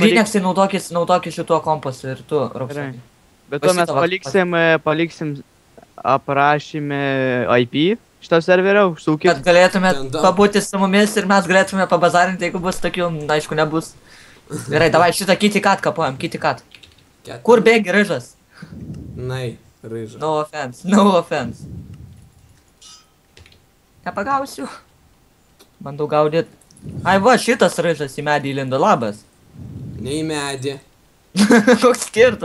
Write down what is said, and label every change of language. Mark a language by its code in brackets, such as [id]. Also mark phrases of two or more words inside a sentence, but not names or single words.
[lt] Reinexai naudokis šituo kompasu ir tu, Roksai. Be to mes paliksim aprašyme IP šitą serverio, užsūkit. Kad galėtumėt pabūti su mumis ir mes galėtume pabazarinti, jeigu bus tokių, aišku, nebus. Gerai, davai šitą [en] kitty cat [lt] kapojam, [en] kitty cat. [lt] Kur bėgi, ryžas? Nai, ryžas. [en] No offense. [lt] Nepagausiu. Bandau gaudyt. Ai va, šitas ryžas į medį įlindo, labas. Ne į medį. Koks skirtumas.